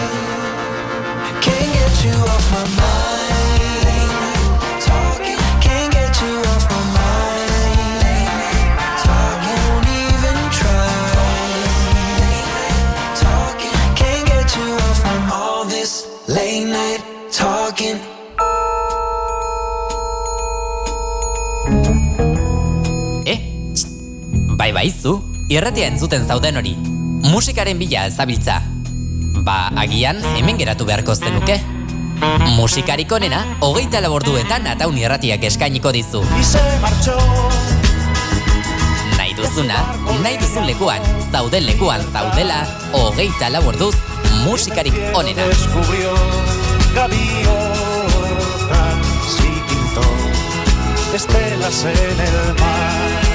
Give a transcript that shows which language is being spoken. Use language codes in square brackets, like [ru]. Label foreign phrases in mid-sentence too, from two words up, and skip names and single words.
[en] Can't get you off my mind. Talking, can't get you off my mind. Talking, won't even try. Talking, can't get you off from all this late night talking. [eu] Bai, zu, irratia entzuten zauden hori. Musikaren bila zabiltza. Ba, agian, hemen geratu beharko zenuke. Musikarik onena, 24 orduetan Ataun irratiak eskainiko dizu. Nahi duzuna, nahi duzun lekuan, zauden lekuan zaudela, 24 orduz, musikarik onena. [es] Si pintó estelas en el mar.